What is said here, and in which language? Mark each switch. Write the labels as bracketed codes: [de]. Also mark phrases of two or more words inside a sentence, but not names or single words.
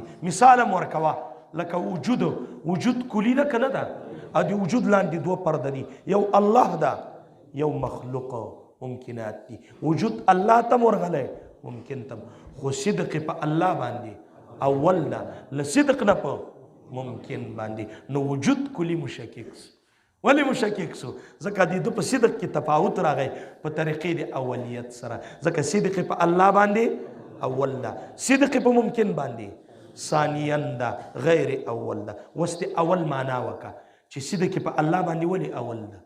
[ps] مثال هم ورکوه لکه وجود کلی ده که نه ده؟ او د وجود لاندې دوه پرده دي، یو الله ده یو مخلوق ممکنات دي. وجود الله تم ورغلی ممکن تم، خو صدق په الله باندې اول ده له صدق نه په ممکن باندې. نو وجود کلی مشکک ولی مشکک سو؟ ځکه د ده په صدق کې تفاوت راغی په طریقې د اولیت سره. ځکه صدق په الله باندې اول ده، صدق په ممکن باندې ثانیا ده غیر اول ده. اوس د اول معنا وکړه چې صدق په الله باندې ولې اول ده؟